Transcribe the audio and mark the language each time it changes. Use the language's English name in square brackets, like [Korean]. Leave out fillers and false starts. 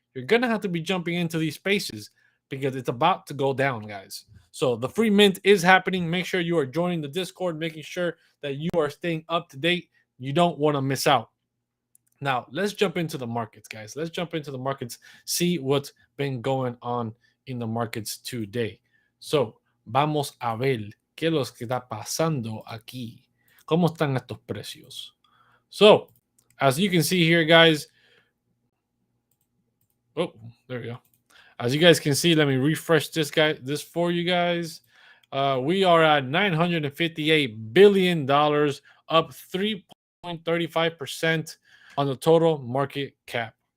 [English] You're going to have to be jumping into these spaces because it's about to go down, guys. So the free mint is happening. Make sure you are joining the Discord, making sure that you are staying up to date. You don't want to miss out. Now, let's jump into the markets, guys. Let's jump into the markets, see what's been going on in the markets today. [Spanish] So, vamos a ver qué es lo que está pasando aquí. ¿Cómo están estos precios? [English] So, as you can see here, guys. Oh, there we go. As you guys can see, let me refresh this for you guys. We are at $958 billion, up 3.35% on the total market cap.